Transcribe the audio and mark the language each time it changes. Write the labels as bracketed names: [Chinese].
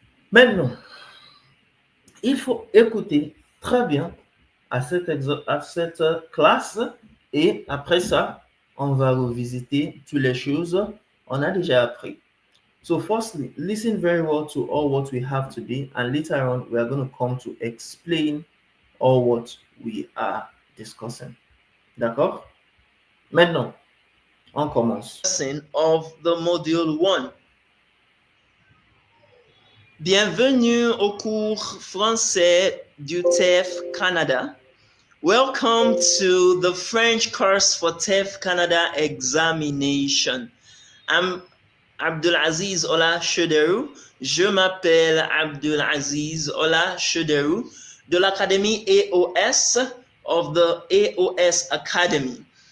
[French] Maintenant, il faut écouter très bien à cette classe et après ça, on va revisiter toutes les choses on a déjà appris. [English] So firstly, listen very well to all what we have today, and later on we are going to come to explain all what we are discussing. [French] D'accord? Maintenant, on commence. [English] Lesson of the module 1. [French] Bienvenue au cours français du TEF Canada. [English] Welcome to the French course for TEF Canada examination. I'm Abdulaziz Ola Chederou. [French] Je m'appelle Abdulaziz Ola Chederou de l'Académie A.O.S [English] of the A.O.S Academy.